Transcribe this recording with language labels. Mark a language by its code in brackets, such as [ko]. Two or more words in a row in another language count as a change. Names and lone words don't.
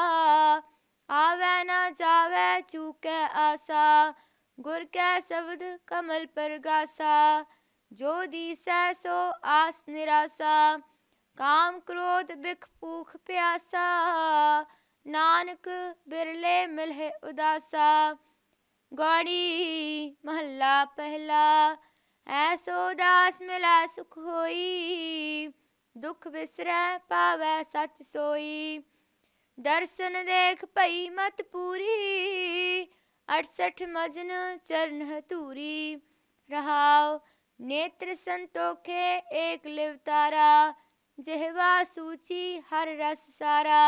[pa] ਆਵੈ ਨ ਜਾਵੈ ਚੂਕੈ ਆਸਾ, ਗੁਰ ਕੈ ਸ਼ਬਦ ਕਮਲ ਪਰਗਾਸਾ। ਜੋ ਦਿਸੈ ਸੋ ਆਸ ਨਿਰਾਸਾ, ਕਾਮ ਕ੍ਰੋਧ ਬਿਖ ਭੂਖ ਪਿਆਸਾ। ਨਾਨਕ ਬਿਰਲੇ ਮਿਲਹਿ ਉਦਾਸਾ। ਗੌੜੀ ਮਹਲਾ ਪਹਿਲਾ, ਐਸੋ ਦਾਸ ਮਿਲੈ ਸੁਖ ਹੋਈ। ਦੁਖ ਬਿਸਰੈ ਪਾਵੈ ਸਚ ਸੋਈ। ਦਰਸ਼ਨ ਦੇਖ ਭਈ ਮਤ ਪੂਰੀ, 68 ਮਜਨ ਚਰਣ ਹਤੂਰੀ। रहाओ। ਨੇਤ੍ਰ ਸੰਤੋਖੇ ਏਕ ਲਿਵਤਾਰਾ, ਜਿਹ੍ਵਾ ਸੂਚੀ ਹਰ ਰਸ ਸਾਰਾ।